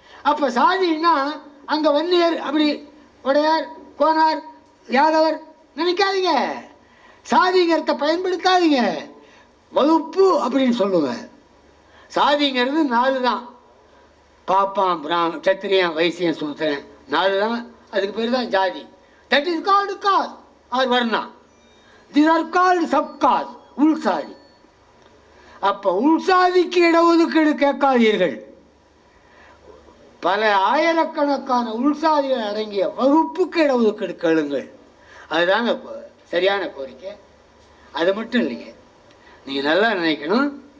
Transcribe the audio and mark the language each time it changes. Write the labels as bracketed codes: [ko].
[ta] அப்போ சாதினா அங்கே வன்னியர், அப்படி உடையார், கோனார், யாதவர் நினைக்காதீங்க. சாதிங்கிறத பயன்படுத்தாதீங்க. வகுப்பு அப்படின்னு சொல்லுவேன். சாதிங்கிறது 4 தான். பாப்பான், சத்திரியன், வைசியன், சூத்திரன், 4 தான். அதுக்கு பேர் தான் ஜாதி. [en] That is called caste or varna. These are called subcaste, உள்சாதி. [ta] அப்போ உள்சாதிக்கு இடஒதுக்கீடு கேட்காதீர்கள். பல ஆயிரக்கணக்கான உள்சாதிகள் அடங்கிய வகுப்புக்கு இடஒதுக்கீடு கேளுங்கள். அதுதாங்க சரியான கோரிக்கை. அது மட்டும் இல்லைங்க, நீங்கள் நல்லா நினைக்கணும்.